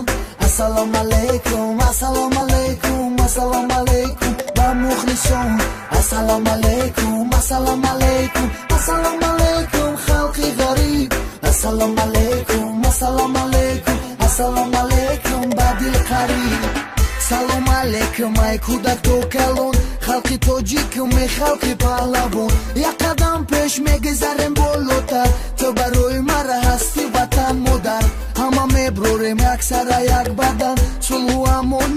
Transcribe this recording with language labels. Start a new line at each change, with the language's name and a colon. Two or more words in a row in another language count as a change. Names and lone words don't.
Arabic: السلام عليكم، السلام عليكم، السلام عليكم
Tajik: ба мухлисон.
Arabic: السلام عليكم، السلام عليكم، السلام عليكم
Tajik: халқи ғариб.
Arabic: السلام عليكم، السلام عليكم، السلام عليكم
Tajik: ба дил қариб. Салом алейкум ай кудак то калон халқи тоҷикум ай халқи паҳлавон як қадам пеш мегузарем болотар то барои мара ҳасти ватан модар ҳама меброрем яксара як бадан сулҳу амонӣ